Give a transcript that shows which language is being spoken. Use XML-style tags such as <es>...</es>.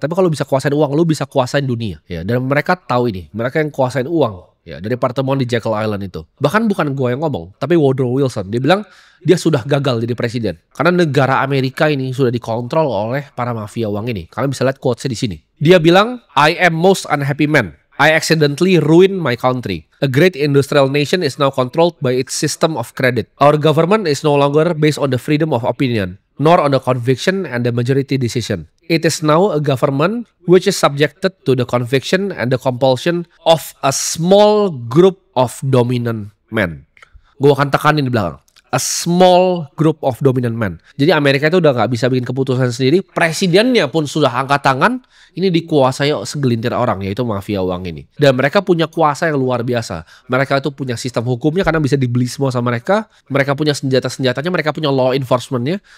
<id>Tapi kalau bisa kuasain uang, lu bisa kuasain dunia. Ya, dan mereka tahu ini. Mereka yang kuasain uang. Ya, dari pertemuan di Jekyll Island itu. Bahkan bukan gue yang ngomong, tapi Woodrow Wilson. Dia bilang dia sudah gagal jadi presiden. Karena negara Amerika ini sudah dikontrol oleh para mafia uang ini. Kalian bisa lihat quotes-nya di sini. Dia bilang,</id> <en>I am most unhappy man. I accidentally ruined my country. A great industrial nation is now controlled by its system of credit. Our government is no longer based on the freedom of opinion, nor on the conviction and the majority decision. It is now a government which is subjected to the conviction and the compulsion of a small group of dominant men.</en> <id>Gue akan tekanin di belakang.</id> <en>A small group of dominant men.</en> <id>Jadi Amerika itu udah gak bisa bikin keputusan sendiri. Presidennya pun sudah angkat tangan. Ini dikuasai segelintir orang, yaitu mafia uang ini. Dan mereka punya kuasa yang luar biasa. Mereka itu punya sistem hukumnya karena bisa dibeli semua sama mereka. Mereka punya senjata-senjatanya, mereka punya law enforcementnya.</id>